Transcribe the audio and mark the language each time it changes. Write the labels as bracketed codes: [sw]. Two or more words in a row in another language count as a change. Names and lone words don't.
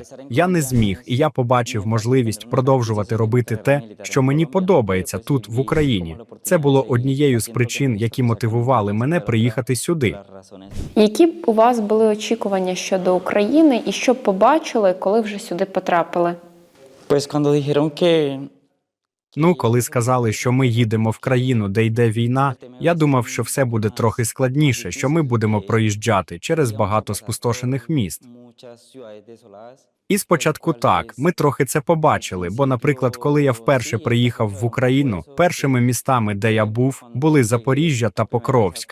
[uk] Я не зміг, і я побачив можливість продовжувати робити те, що мені подобається тут, в Україні. Це було однією з причин, які мотивували мене приїхати сюди. Які б у вас були очікування щодо України і що б побачили, коли вже сюди потрапили? [es] Pues cuando dijeron que [uk] Ну, коли сказали, що ми їдемо в країну, де йде війна, я думав, що все буде трохи складніше, що ми будемо проїжджати через багато спустошених міст. І спочатку так, ми трохи це побачили, бо, наприклад, коли я вперше приїхав в Україну, першими містами, де я був, були Запоріжжя та Покровськ.